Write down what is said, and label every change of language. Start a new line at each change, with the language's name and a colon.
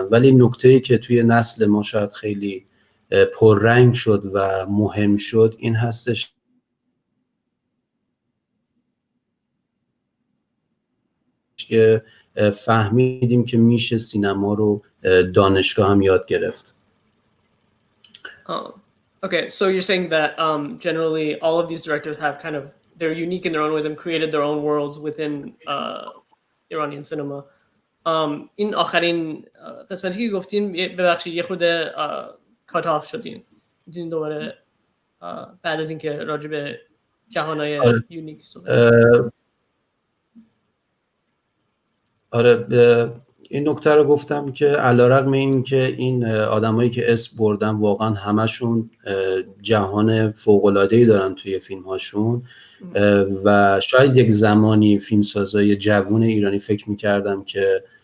Persian: ولی نکته‌ای که توی نسل ما شاید خیلی پررنگ شد و مهم شد این هستش که فهمیدیم که میشه سینما رو دانشگاه هم یاد گرفت.
English: Okay, so you're saying that generally all of these directors have kind of, they're unique in their own ways and created their own worlds within Iranian cinema.
Persian: این آخرین قسمتی که گفتین ببخشید یه خورده کات آف شدین. میتونین دوباره بعد از اینکه راجع به جهانهای یونیک صحبت. آره این نکته رو گفتم که علیرغم این که این آدمایی که اسم بردن واقعا همشون جهان فوق‌العاده‌ای دارن توی فیلم‌هاشون و شاید یک زمانی فیلمسازای جوون ایرانی فکر می‌کردم که